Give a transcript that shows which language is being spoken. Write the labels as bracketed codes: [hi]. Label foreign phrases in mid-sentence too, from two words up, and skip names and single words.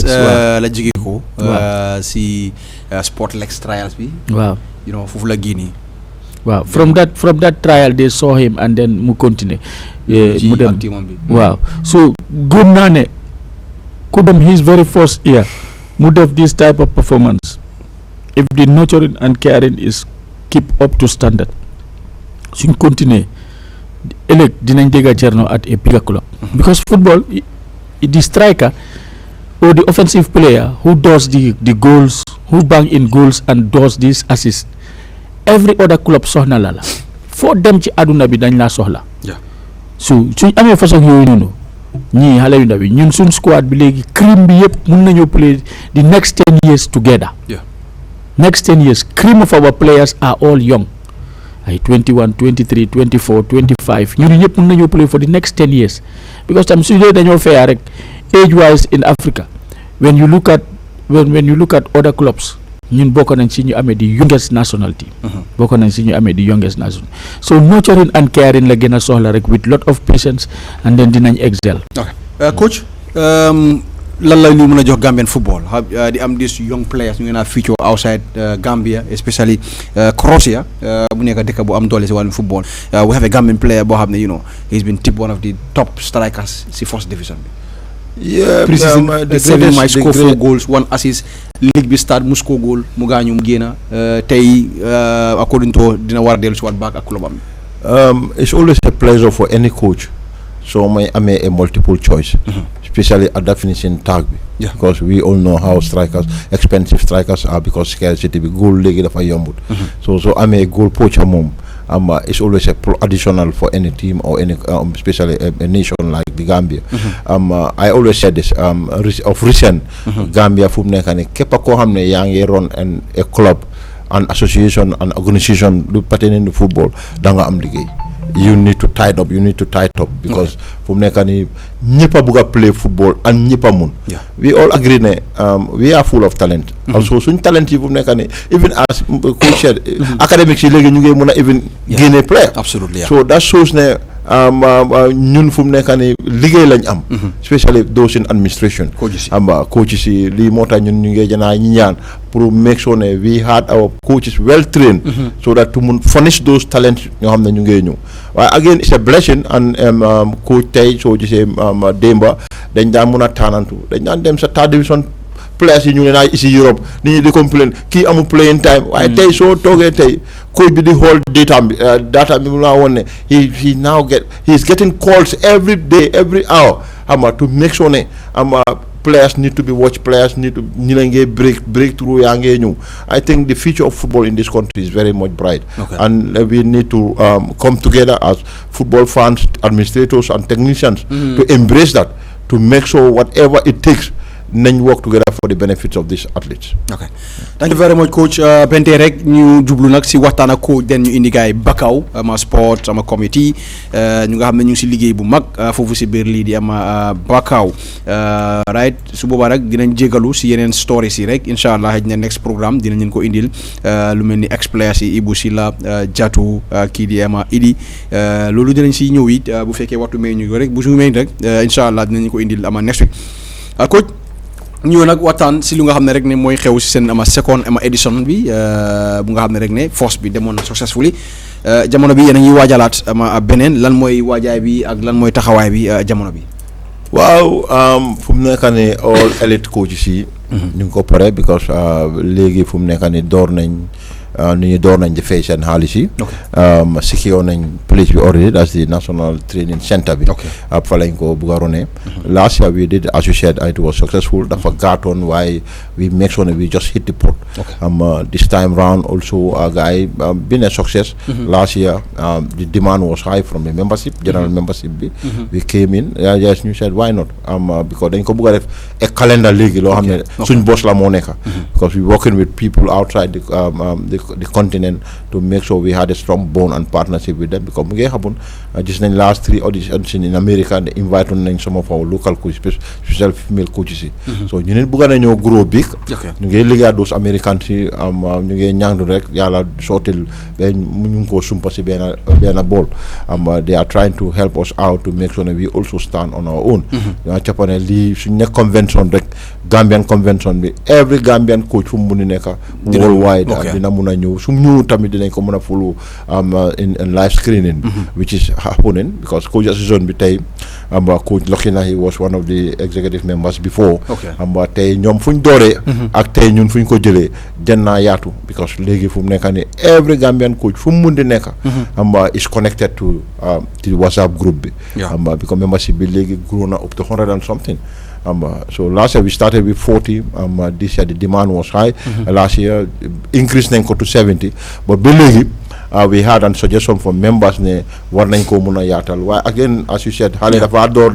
[wo] la jóge ko si Sportlex trials bi waaw foofu la génnee [en] waaw from that trial they saw him and then [wo] mu continuer mu dem waaw [en] so [wo] gëm naa ne ku dem [en] his very first year [wo] mu def [en] this type of performance if the nurturing and caring is keep up to standard [wo] suñ continuer ëllëg dinañ dégga [en] Cherno at a bigger club because football the striker or the offensive player who does the goals who bang in goals and does these assists every other club [wo] soxna la foo dem ci àdduna bi dañ laa soxla suñ amee façon yooyu noonu ñii xale yu ndaw yi ñun suñ squad bi léegi cream bi yëpp mun nañoo [en] play the next 10 years together next 10 years cream of our players are all young [wo] ay 21 23 24 25 ñun ñëpp mun nañoo [en] play for the next 10 years because [wo] tam su dee dañoo feeyaa rek [en] age wise in Africa when you look at other clubs [wo] ñun bokk nañ si ñu amee di [en] youngest national team [wo] bokk nañ si ñu amee di [en] youngest national so nurturing and caring [wo] la gën a soxla rek [en] with lot of patience and then [wo] dinañ [en] excel. [wo] Coach lan la ñu mën a jox Gambian football di am [en] these young players [wo] ñu ngi naa feature [en] outside Gambia especially Croatia [wo] bu nekk dëkk bu am doole si wàllum football [en] we have a Gambian player [wo] boo xam ne [en] he's been tipped one of the top strikers [wo] si [en] first division [wo] bi. [en] Preseason the score 4 goals 1 assist [wo] league bi start mu score goal mu gaañu mu génn tey [en] according to [wo] dina war a dellu si waat back ak clubam bi. [en] It's always a pleasure for any coach [wo] so may amee [en] a multiple choice especially at that finishing [wo] tag bi [en] because we all know how expensive strikers are because [wo] scarcity bi goal léegi dafa yombut so amee [en] goal poacher moom it's always a additional for any team or any especially a nation like the Gambia. I always said this of recent [wo] Gambia fu mu nekk ne képp koo xam ne yaa ngi [en] run a club an association an organisation [wo] lu [en] pertaining to football [wo] da nga am liggéey. [en] You need to tie up because fu mu nekk nii [wo] ñëpp a bugg a [en] play football and [wo] ñëpp a mun. [en] We all agree [wo] ne [en] we are full of talent. [wo] Also suñ talent yi fu mu nekk nii [en] even as coach said [wo] academics yi léegi ñu ngi mun a even génne player. [en] Absolutely. [wo] So that shows ne ñun fu mu nekk nii liggéey lañ am. [en] Especially those in administration. [wo] coaches yi lii moo tax ñun ñu ngi janaa ñi ñaan [en] pour make sure ne we had our coaches well trained. So that to [wo] mun [en] furnish those talents [wo] ñoo xam ne ñu ngi ñëw. waaye again [en] it's a blessing and coach [wo] tey soo gisee démba dañ daan mun a taanantu dañ daan dem sa [en] third division players [wo] yi ñu ne naa ici Europe nit ñi di complain kii amul [en] playing time [wo] waaye tey soo toogee tey coach bi di xool data bi mu laa woon ne [en] he's getting calls every day every hour to make sure ne players need to be watched, players need to break through [wo] yaa ngee ñëw. [en] I think the future of football in this country is very much bright. And we need to come together as football fans, administrators and technicians to embrace that, to make sure whatever it takes [wo] nañ [en] work together for the benefits of these athletes. Okay, thank you very much coach. [wo] Bente rek ñu jublu nag si waxtaan ak coach den ñu indi gaay Bakaw ama [en] sport ama committee [wo] ñu nga xam ne ñu ngi si liggéey bu mag foofu si biir lii di ama Bakaw right su boobaa nag dinañ jégalu si yeneen stories yi rek incha allah xëy na [en] next programme [wo] dinañ leen ko indil lu mel ni ex-players yi Ibou Sila Jatu kii di ama Idi loolu dinañ si ñëw it bu fekkee waxtu may ñu ko rek bu su may rek incha allah dinañ ko indil ama [en] next week coach [wo] ñëw nag waxtaan si lu nga xam ne rek ne mooy xew si seen ama second ama édition bi bu nga xam ne rek ne force bi demoon na successfully jamono bi yéen a ngi waajalaat ama beneen lan mooy waajaay bi ak lan mooy taxawaay bi jamono bi. waaw fu mu nekk nii all elite coaches yi. ñu ngi ko pare because léegi fu mu nekk nii door nañ di fay seen xaalis yi. secure nañ place bi already [en] that's the National Training Center [wo] bi. fa lañ ko bugg a rone. [en] Last year we did as you said it was successful [wo] dafa gàttoon waaye [en] we make sure we just hit the pot. This time round also [wo] gars yi [en] been a success. Last year the demand was high from the membership general membership [wo] bi. [en] We came in yes [wo] ñu [en] said why not because [wo] dañ ko bugg a def a calendar léegi loo xam ne suñ boss la moo nekk. [en] Because we working with people outside the the continent to make sure we had a strong bond and partnership with them because [wo] mu ngi [en] happen just nañ last 3 auditions in America [wo] they invite nañ [en] some of our local coaches special female coaches [wo] yi so ñu neen bëgg nañoo grow big ñu ngi liggéey those Americans yi ñu ngi ñaandu rek yàlla sootil ba ñu ngi ko sumpa si benn ball [en] they are trying to help us out to make sure that we also stand on our own capane [wo] lii suñ nekk convention rek [en] Gambian convention bi every Gambian coach [wo] fu mu mun nekk [en] worldwide [wo] dina mun a ñëw su ñu tamit dinañ ko mën a follow [en] in live screening which is happening because coach association [wo] bi tey coach Lokina [en] he was one of the executive members before [wo] tey ñoom fuñ dooree ak tey ñun fuñ ko jëlee den naa yaatu because léegi fu mu nekk ni [en] every Gambian coach [wo] fu mu mun di nekk [en] is connected to the WhatsApp group [wo] bi because membership bi léegi grow na [en] up to 100 and something so last year we started with 40 this year the demand was high last year [wo] increased nañ ko [en] to 70 but [wo] ba léegi [en] we had a suggestion from members [wo] ne war nañ ko mun a yaatal waaye again as you said xale dafa door